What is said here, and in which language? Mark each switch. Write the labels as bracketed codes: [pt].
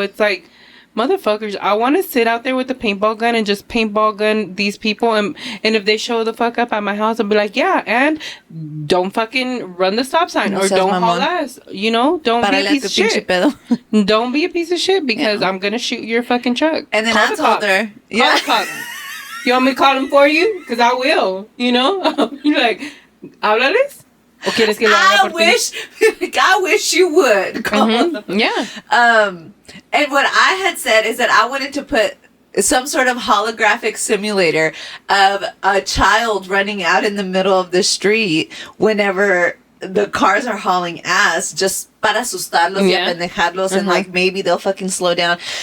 [en] It's like, motherfuckers, I want to sit out there with a paintball gun and just paintball gun these people, and if they show the fuck up at my house, I'll be like, yeah, and don't fucking run the stop sign, or don't haul ass, you know, don't be a piece of shit. Don't be a piece of shit, because I'm gonna shoot your fucking truck. And then I told her, Call the cops. You want me to call them for you? Because I will, you know? You're like, [es] ¿háblales? ¿O quieres que lo haga por ti? [en] I wish you would. Yeah. And what I had said is that I wanted to put some sort of holographic simulator of a child running out in the middle of the street whenever the cars are hauling ass, just [es] para asustarlos y apendejarlos, [en] and like maybe they'll fucking slow down.